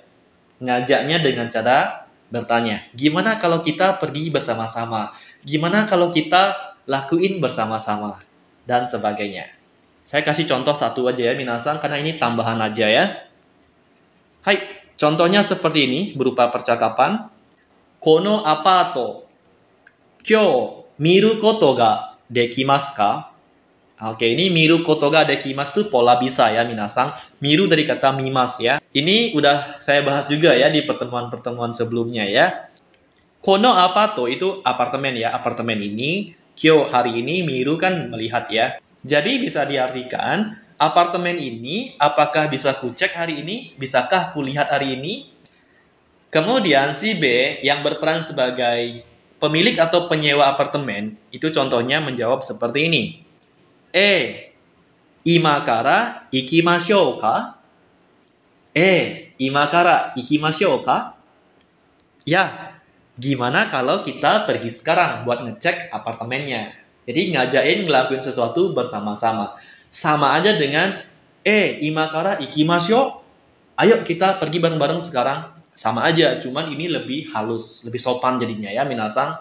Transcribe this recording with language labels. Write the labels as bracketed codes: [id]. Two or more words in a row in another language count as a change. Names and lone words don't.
[id] Ngajaknya dengan cara bertanya, gimana kalau kita pergi bersama-sama? Gimana kalau kita lakuin bersama-sama? Dan sebagainya. Saya kasih contoh satu aja ya minasan, karena ini tambahan aja ya. Hai, contohnya seperti ini berupa percakapan. [ja] このアパート、今日見ることができますか? [id] Oke, ini [ja] 見ることができます [id] itu pola bisa ya minasan. Miru dari kata mimas ya. Ini udah saya bahas juga ya di pertemuan-pertemuan sebelumnya ya. [ja] このアパート [id] itu apartemen ya. Apartemen ini, kyo hari ini, miru kan melihat ya. Jadi bisa diartikan apartemen ini apakah bisa kucek hari ini? Bisakah kulihat hari ini? Kemudian si B yang berperan sebagai pemilik atau penyewa apartemen itu contohnya menjawab seperti ini. [ja] 今から行きましょうか? 今から行きましょうか? [id] Ya, gimana kalau kita pergi sekarang buat ngecek apartemennya? Jadi ngajain ngelakuin sesuatu bersama-sama. Sama aja dengan [ja] 今から行きましょう. [id] Ayo kita pergi bareng-bareng sekarang. Sama aja, cuman ini lebih halus, lebih sopan jadinya ya minasang.